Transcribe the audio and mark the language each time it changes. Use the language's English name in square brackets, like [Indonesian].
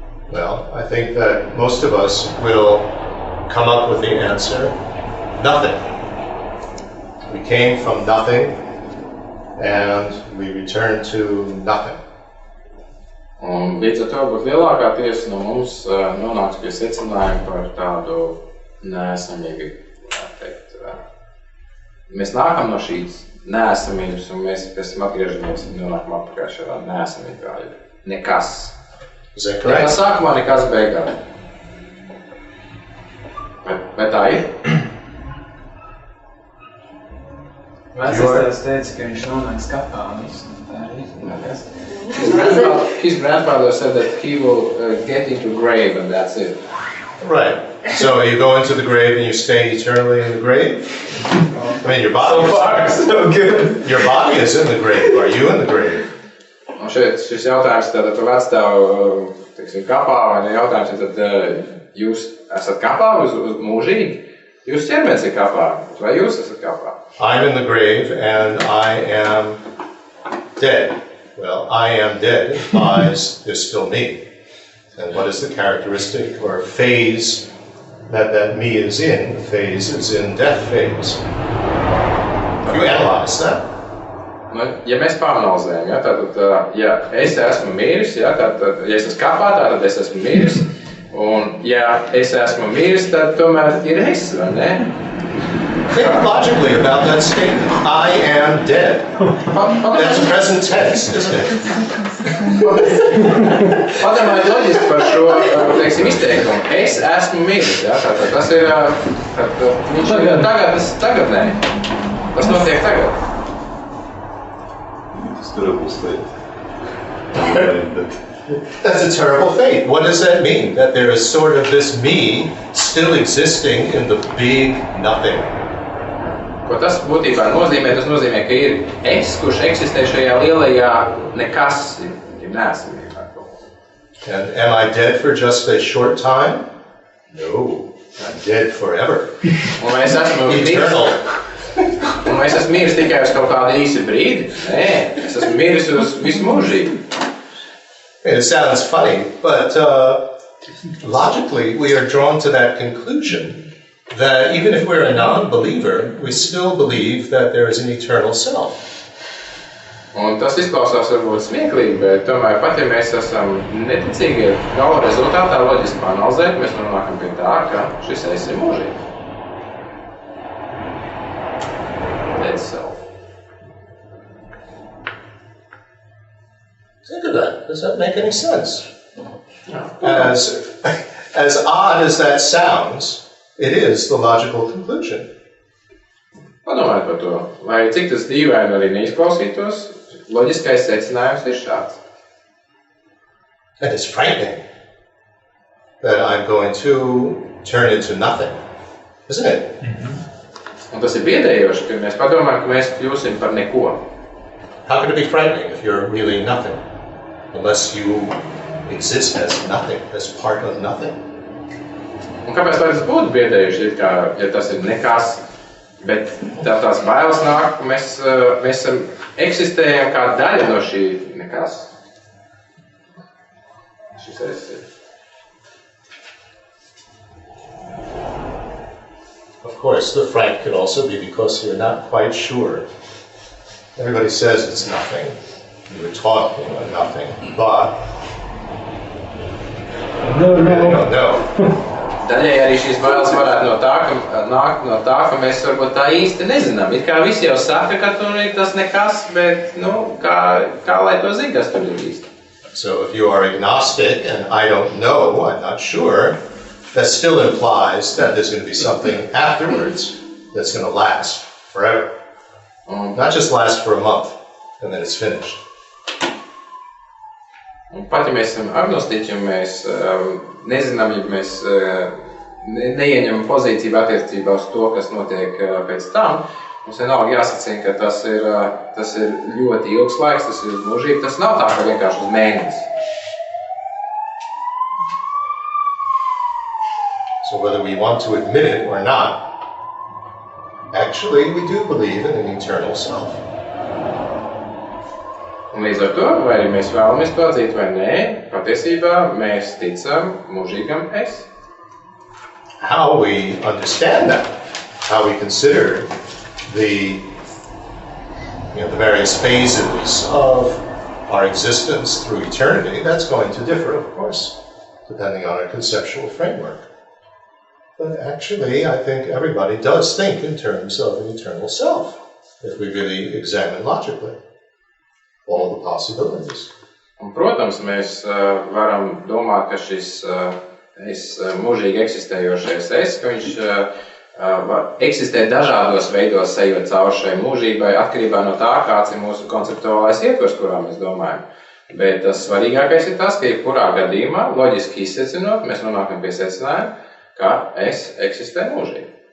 [English] Well, I think that most of us will come up with the answer, nothing. We came from nothing and we return to nothing. [Latvian] Un līdz ar to būtu lielākā tiesa no mums nonāks pie secinājuma par tādu neesamību, teikt. Mēs nākam no šīs neesamības, un mēs esam atgriežamies un nonākam atpakaļ šādā neesamībā. Nekas. Nekas sākumā, nekas beigās. Vai tā ir? Vecais teica, ka viņš nonāks kapā un viss. Tā ir. [English] His grandfather said that he will get into grave and that's it. Right. So you go into the grave and you stay eternally in the grave? I mean, your body so good. Your body is in the grave. Are you in the grave? [Latvian] Un šis jautājums tātad par vecstāvu, teiksim, kapā, vai ne jautājums ir tad jūs esat kapā uz mūžīgi? Jūs ķermenis ir kapā, vai jūs esat kapā? [English] I'm in the grave and I am dead. Well, I am dead implies there's still me. And what is the characteristic or phase that me is in? The phase is in death phase. You analyze that. [Latvian] Nu, ja mēs pāranalizējam, ja, tātad, ja es esmu miris, ja, tātad, ja es esmu kapā, tad es esmu miris. Un, ja es esmu miris, tad tomēr ir es, vai ne? [English] Think logically about that statement. I am dead. That's present tense, isn't it? [Latvian] Padomājiet loģiski par šo, teiksim, izteikumu. Es esmu miris, ja, tātad tas ir, viņš ir tagadnē. Tas notiek tagad. [English] It's terrible state. That's a terrible fate. What does that mean? That there is sort of this me still existing in the big nothing. [Latvian] Ko tas būtībā nozīmē? Tas nozīmē, ka ir es, kurš eksistē šajā lielajā nekas, ir neesamībā. [English] And am I dead for just a short time? No, I'm dead forever. [Latvian] Un es esmu miris tikai uz kaut kādu īsu brīdi? Nē, es esmu miris uz visu mūžību. [English] It sounds funny, but logically we are drawn to that conclusion that even if we're a non-believer, we still believe that there is an eternal self. [Latvian] Un tas izklausās varbūt smieklīgi, bet tomēr pat ja mēs esam neticīgi, gala rezultātā loģiski panalizēt, mēs nonākam pie tā, ka šis es ir mūžīgi. [English] Dead self. Think of that. Does that make any sense? No. As odd as that sounds, it is the logical conclusion. [Latvian] Padomājiet par to. Lai cik tas dīvaini arī neizklausītos, loģiskais secinājums ir šāds. [English] And it's frightening that I'm going to turn into nothing, isn't it? [Latvian] Un tas ir biedējoši, ka mēs padomājam, ka mēs kļūsim par neko. [English] How can it be frightening if you're really nothing? Unless you exist as nothing, as part of nothing. [Latvian] Un kāpēc tas būtu biedējuši, ja tas ir nekas, bet tās bailes nāk, ka mēs eksistējam kā daļa no šī nekas. Šis ir. [English] Of course, the fright could also be because you're not quite sure. Everybody says it's nothing. You were taught nothing, but No. you don't know. [Latvian] Daļai arī šīs bailes varētu nākt no tā, ka mēs varbūt tā īsti nezinām. It kā visi jau saka, ka tur ir tas nekas, bet, kā lai to zina, kas tur ir īsti. [English] So if you are agnostic and I don't know, I'm not sure, that still implies that there's going to be something afterwards that's going to last forever. Not just last for a month and then it's finished. [Latvian] Un pat ja mēs esam agnostiķi un mēs nezinām, ja mēs neieņemam pozīciju attiecībā uz to, kas notiek pēc tam, mums vienalga jāsacina, ka tas ir ļoti ilgs laiks, tas ir mūžīgi, tas nav tā, ka vienkārši uz mēnesi. [English] So whether we want to admit it or not, actually we do believe in an eternal self. [Latvian] Un līdz ar to, vai arī mēs vēlamies to atzīt vai nē, patiesībā mēs ticam mūžīgam es. [English] How we understand that, how we consider the various phases of our existence through eternity, that's going to differ, of course, depending on our conceptual framework. But actually, I think everybody does think in terms of an eternal self, if we really examine logically all the possibilities. [Latvian] Un, protams, mēs varam domāt, ka šis mūžīgi eksistējošais ka viņš eksistē dažādos veidos, ejot cauri šai mūžībai, atkarībā no tā, kāds ir mūsu konceptuālais ietvers, kurā mēs domājam. Bet tas svarīgākais ir tas, ka jebkurā gadījumā, loģiski izsecinot, mēs nonākam pie secinājuma, ka es eksistēju mūžīgi.